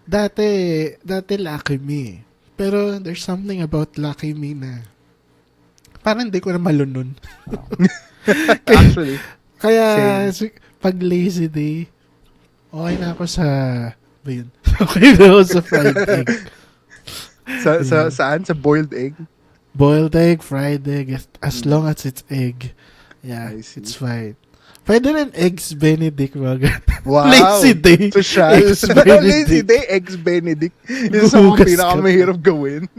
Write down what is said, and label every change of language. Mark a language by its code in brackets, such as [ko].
[tl] Dati Lucky Me. Pero [en] there's something about [tl] Lucky Me na parang hindi ko na malunod. [en] Actually. [tl] Kaya pag lazy day, okay na ako sa okay na ako sa fried egg. Saan? Sa boiled egg? [en] Boiled egg, fried egg, as long as it's egg. Yeah, it's fine. Pwede rin eggs Benedict, mga wow. Lazy day. Eggs Lazy day, eggs Benedict. [tl] Yung sa mga pinakamahirap gawin.